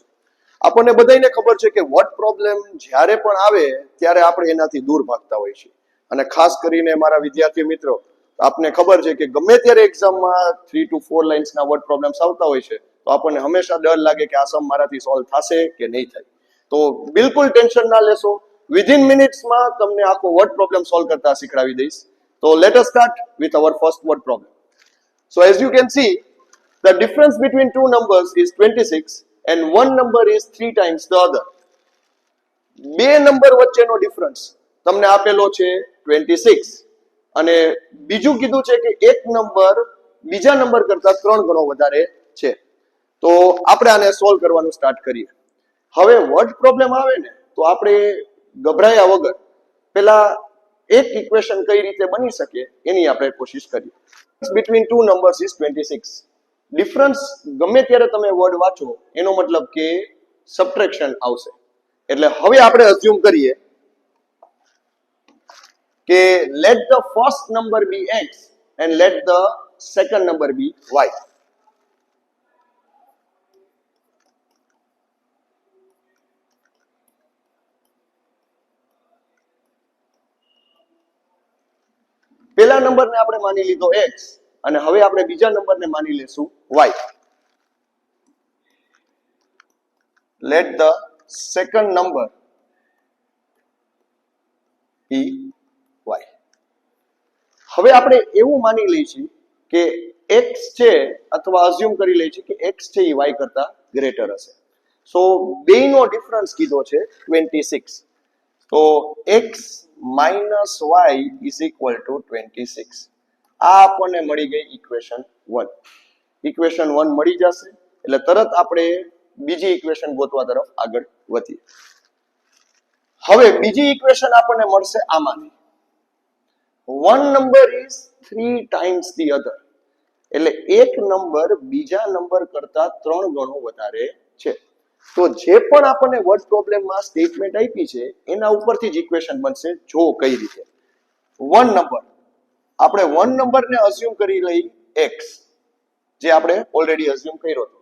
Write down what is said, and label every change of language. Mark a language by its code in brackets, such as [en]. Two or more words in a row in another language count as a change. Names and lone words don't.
[gu] આપણને બધાને ખબર છે કે [en] word problem [gu] જ્યારે પણ આવે ત્યારે આપણે એનાથી દૂર ભાગતા હોઈએ છીએ, અને ખાસ કરીને મારા વિદ્યાર્થી મિત્રો, આપને ખબર છે કે ગમે ત્યારે એક્ઝામમાં 3 to 4 લાઇન્સના [en] word problems [gu] આવતા હોય છે, તો આપણને હંમેશા ડર લાગે કે આ સમ મારાથી સોલ્વ થશે કે નહીં થાય. તો બિલકુલ ટેન્શન ના લેશો, [en] within minutesમાં [gu] તમને આખો [en] word problem solve [gu] કરતા શીખડાવી દઈશ. [en] તો let us start with our first word problem. So as you can see, the difference between two numbers is 26 and one number is 3 times the other. [gu] બે નંબર વચ્ચેનો ડિફરન્સ તમને આપેલો છે 26 અને બીજું કીધું છે કે એક નંબર બીજા નંબર કરતા 3 ગણો વધારે છે. તો આપણે આને સોલ્વ કરવાનું સ્ટાર્ટ કરીએ. હવે [en] word problem [gu] આવે ને તો આપણે ગભરાયા વગર પેલા એક ઇક્વેશન કઈ રીતે બની શકે એની આપણે કોશિશ કરીએ. [en] Between two numbers is 26. [gu] ડિફરન્સ ગમે ત્યારે તમે વર્ડ વાંચો એનો મતલબ કે સબટ્રેક્શન આવશે. એટલે હવે આપણે અઝ્યુમ કરીએ કે [en] let the first number be x and let the second number be y. [gu] પહેલા નંબરને આપણે માની લીધો x અને હવે આપણે બીજા નંબરને માની લેશું y. [en] Let the second number be y. [gu] હવે આપણે એવું માની લઈએ છીએ કે x છે, અથવા અઝ્યુમ કરી લઈએ છીએ કે x છે એ y કરતા ગ્રેટર હશે. સો બેનો ડિફરન્સ કીધો છે 26. [en] તો x minus y is equal to 26. [gu] આ આપણને મળી ગઈ ઇક્વેશન 1. ઇક્વેશન 1 મળી જશે એટલે તરત આપણે બીજી ઇક્વેશન ગોતવા તરફ આગળ વધીએ. હવે બીજી ઇક્વેશન આપણને મળશે આમાંથી. [en] one number is 3 times the other. [gu] એટલે એક નંબર બીજા નંબર કરતા 3 ગણો વધારે છે. તો જે પણ આપણને [en] word problemમાં [gu] સ્ટેટમેન્ટ આપી છે એના ઉપરથી જ ઇક્વેશન બનશે. જો કઈ રીતે [en] one number, [gu] આપણે [en] one numberને [gu] અઝ્યુમ કરી લઈ x, જે આપણે ઓલરેડી અઝ્યુમ કર્યો હતો.